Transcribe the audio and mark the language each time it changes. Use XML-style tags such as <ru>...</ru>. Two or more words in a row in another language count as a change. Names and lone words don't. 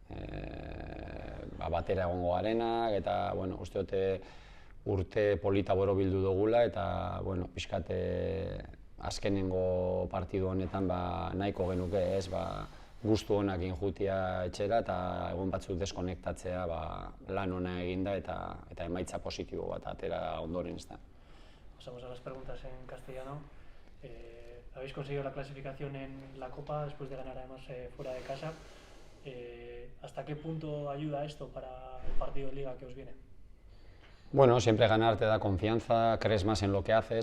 <eu>batera egongo garenak eta uste dute urte polita borobildu dugula eta pixkat azkenengo partidu honetan nahiko genuke ez, gustu onak injutia etxera eta egun batzuk deskonektatzea lan ona eginda eta emaitza positibo bat atera ondoren ez da.</eu> <es>Pasamos a las preguntas en castellano. Habéis conseguido la clasificación en la Copa después de ganar además fuera de casa. ¿Hasta qué punto ayuda esto para el partido de Liga que os viene? Siempre ganar te da confianza, crees más en lo que haces.</es>